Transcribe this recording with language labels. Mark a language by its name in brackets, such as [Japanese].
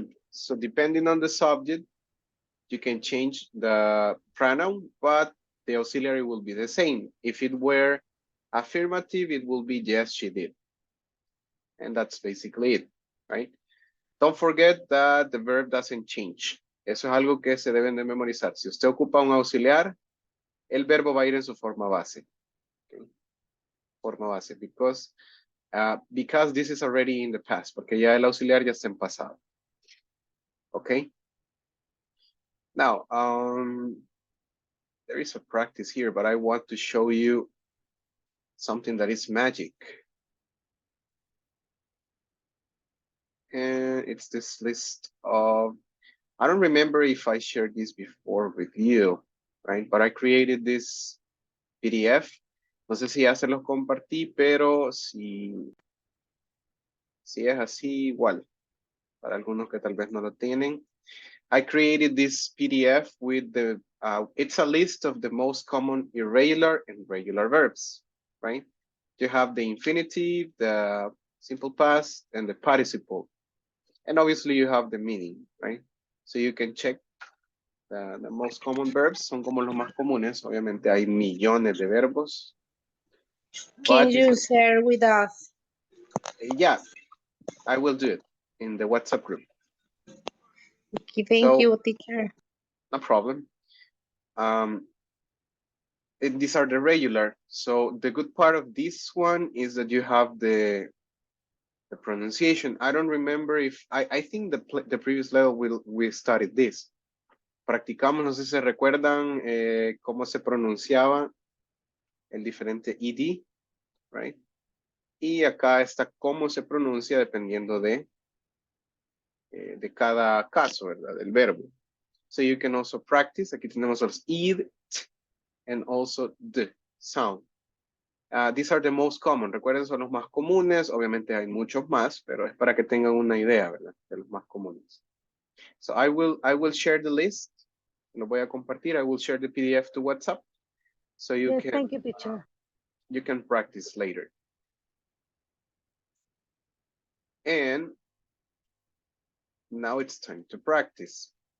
[English] So depending on the subject, you can change the pronoun, but the auxiliary will be the same. If it were affirmative, it will be yes, she did. And that's basically it, right? Don't forget that the verb doesn't change. [Spanish] Eso es algo que se deben de memorizar. Si usted ocupa un auxiliar, el verbo va a ir en su forma base. Okay? Forma base, [English] because this is already in the past, [Spanish] porque ya el auxiliar ya está en pasado. Okay? [English] Now, there is a practice here, but I want to show you something that is magic. And it's this list of, I don't remember if I shared this before with you, right? But I created this PDF. [Spanish] No sé si ya se los compartí, pero si es así, igual. Para algunos que tal vez no lo tienen. [English] I created this PDF with it's a list of the most common irregular and regular verbs, right? You have the infinitive, the simple past, and the participle. And obviously you have the meaning, right? So you can check the most common verbs, [Spanish] son como los más comunes. Obviamente hay millones de verbos. [English] Can you share with us? Yeah, I will do it in the WhatsApp group. Okay, thank you, teacher. No problem. These are the regular. So the good part of this one is that you have the pronunciation. I don't remember if I think the previous level we studied this. [Spanish] Practicamos, no sé si se recuerdan cómo se pronunciaba el diferente ed, [English] right? [Spanish] Y acá está cómo se pronuncia dependiendo de cada caso, ¿verdad? Del verbo. [English] So you can also practice. [Spanish] Aquí tenemos los [English] id and also the sound. These are the most common. [Spanish] Recuerden, son los más comunes. Obviamente hay muchos más, pero es para que tengan una idea, ¿verdad? De los más comunes. [English] So I will share the list. [Spanish] Lo voy a compartir. [English] I will share the PDF to WhatsApp. So you Yes, can, thank you, teacher. you can practice later. And now it's time to practice.